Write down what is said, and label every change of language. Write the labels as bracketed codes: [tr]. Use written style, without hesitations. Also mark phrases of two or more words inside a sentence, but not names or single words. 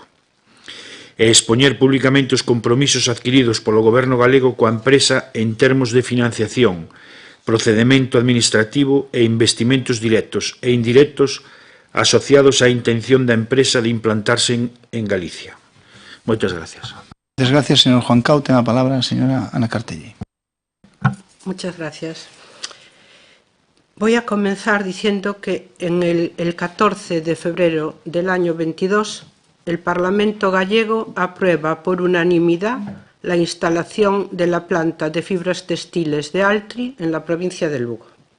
[gl] E expoñer públicamente os compromisos adquiridos polo Goberno galego coa empresa en termos de financiación, procedemento administrativo e investimentos directos e indirectos asociados á intención da empresa de implantarse en Galicia. Moitas gracias. [es] Muchas gracias, señor Juan Cao. [gl] Ten a palabra a señora [es] Ana Cartelli. Muchas gracias. Voy a comenzar diciendo que en el 14 de febrero del año 22 el Parlamento gallego aprueba por unanimidad la instalación de la planta de fibras textiles de Altri en la provincia de Lugo.